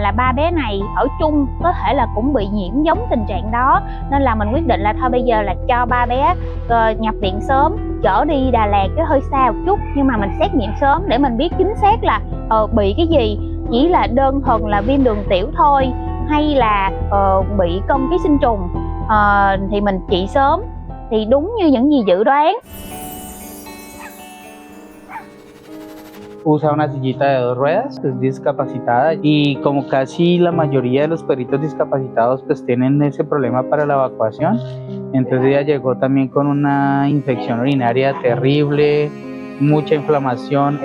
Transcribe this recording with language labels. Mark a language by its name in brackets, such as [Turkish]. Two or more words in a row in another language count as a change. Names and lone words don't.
[Vietnamese] là 3 bé này ở chung có thể là cũng bị nhiễm giống tình trạng đó, nên là mình quyết định là thôi bây giờ là cho 3 bé nhập viện sớm, chở đi Đà Lạt cái hơi xa một chút nhưng mà mình xét nghiệm sớm để mình biết chính xác là bị cái gì, chỉ là đơn thuần là viêm đường tiểu thôi hay là bị cong ký sinh trùng, thì mình trị sớm thì đúng như những gì dự đoán. [Spanish] Usa una sillita de 2 ruedas, es discapacitada y como casi la mayoría de los perritos discapacitados pues tienen ese problema para la evacuación, entonces ella llegó también con una infección urinaria terrible, mucha inflamación.